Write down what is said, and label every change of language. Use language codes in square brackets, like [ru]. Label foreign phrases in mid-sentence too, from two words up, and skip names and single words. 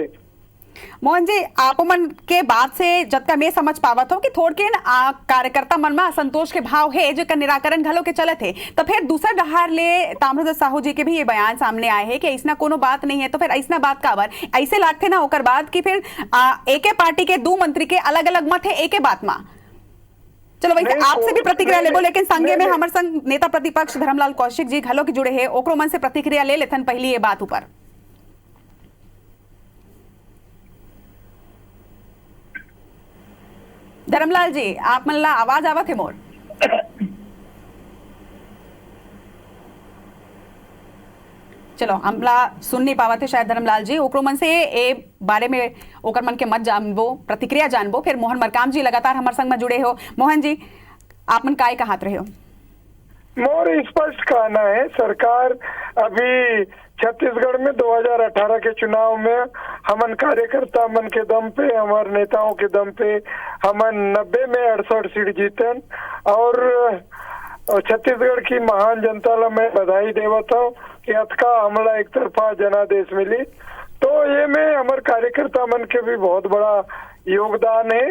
[hne] मोहन जी, आप मन के बात से जब मैं समझ पावत हो कि थोड़के कार्यकर्ता मन में असंतोष के भाव है जो निराकरण घलो के चलत है, तो फिर दूसरा डहार ले ताम्रध्वज साहू जी के भी ये बयान सामने आए हैं कि ऐसा कोनो बात नहीं है, तो फिर ऐसा बात काबर ऐसे लागते ना ओकर बाद कि फिर एके पार्टी के दो मंत्री के अलग अलग मत है एके बात में। चलो वैसे आपसे भी प्रतिक्रिया लेबो, लेकिन संगे में हमारे संग नेता प्रतिपक्ष धर्मलाल कौशिक जी घलो के जुड़े हैं, ओकरो मन से प्रतिक्रिया ले लेथन पहली ये बात ऊपर। धर्मलाल जी, आप मन ला आवाज आवत है मोर? चलो हमला सुन नहीं पावत है शायद धर्मलाल जी, ओकरो मन से ए बारे में ओकर मन के मत जानबो, प्रतिक्रिया जानबो। फिर मोहन मरकाम जी लगातार हमारे संग में जुड़े हो। मोहन जी, आप मन काय कहत रहे हो? मोर स्पष्ट कहना है, सरकार अभी छत्तीसगढ़ में 2018 के चुनाव में हमन कार्यकर्ता मन के दम पे, हमारे नेताओं के दम पे हमन 90 में 68 सीट जीतन और छत्तीसगढ़ की महान जनता ला मैं बधाई देवत हूँ कि अतका हमला एक तरफा जनादेश मिली। तो ये में हमारे कार्यकर्ता मन के भी बहुत बड़ा योगदान है।